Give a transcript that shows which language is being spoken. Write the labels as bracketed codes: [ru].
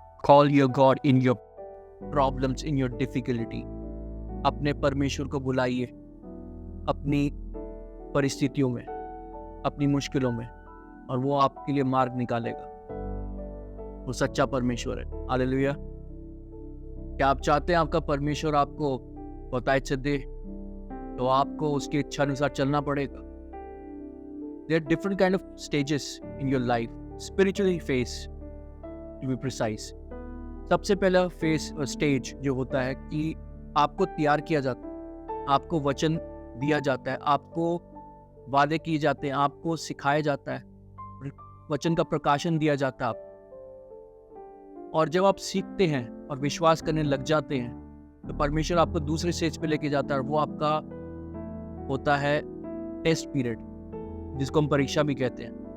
[en] Call your God in your problems, in your difficulty. [hi] अपने परमेश्वर को बुलाइए अपनी परिस्थितियों में, अपनी मुश्किलों में, और वो आपके लिए मार्ग निकालेगा। वो सच्चा परमेश्वर है। हालेलुया। क्या आप चाहते हैं आपका परमेश्वर आपको बताए से दे, तो आपको उसकी इच्छा अनुसार चलना पड़ेगा। [en] There are different kind of stages in your life, spiritually phase to be precise. [hi] सबसे पहला फेस और स्टेज जो होता है कि आपको तैयार किया जाता है, आपको वचन दिया जाता है, आपको वादे किए जाते हैं, आपको सिखाया जाता है, वचन का प्रकाशन दिया जाता है आपको। और जब आप सीखते हैं और विश्वास करने लग जाते हैं तो परमेश्वर आपको दूसरे स्टेज पे लेके जाता है, और वो आपका होता है टेस्ट पीरियड, जिसको हम परीक्षा भी कहते हैं।